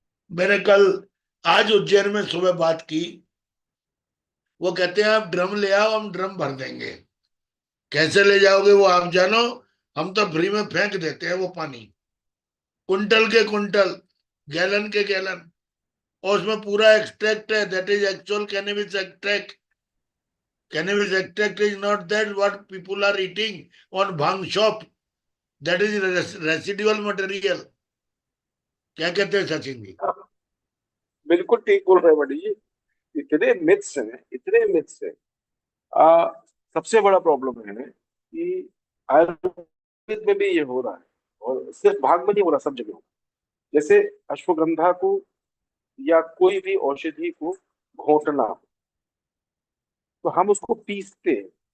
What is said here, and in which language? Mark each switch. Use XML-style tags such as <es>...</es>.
<hi>मैंने कल आज उज्जैन में सुबह बात की, वो कहते हैं आप ड्रम ले आओ हम ड्रम भर देंगे। कैसे ले जाओगे वो आप जानो, हम तो फ्री में फेंक देते हैं वो पानी, कुंटल के कुंटल, गैलन के गैलन, और उसमें पूरा एक्सट्रैक्ट है,</hi> <en>That is actual cannabis extract. Cannabis extract is not that what people are eating on bhang shop. That is residual material.</en> <hi>क्या कहते हैं सचिन जी? बिल्कुल ठीक बोल रहे हैं बड़ी जी, इतने मिथ्स हैं, इतने मिथ्स हैं। सबसे बड़ा प्रॉब्लम है कि आयुर्वेद में भी ये हो रहा है, और सिर्फ भांग में नहीं हो रहा, सब जगह हो रहा है। जैसे अश्वगंधा को या कोई भी औषधि को घोटना, तो हम उसको पीसते हैं।</hi>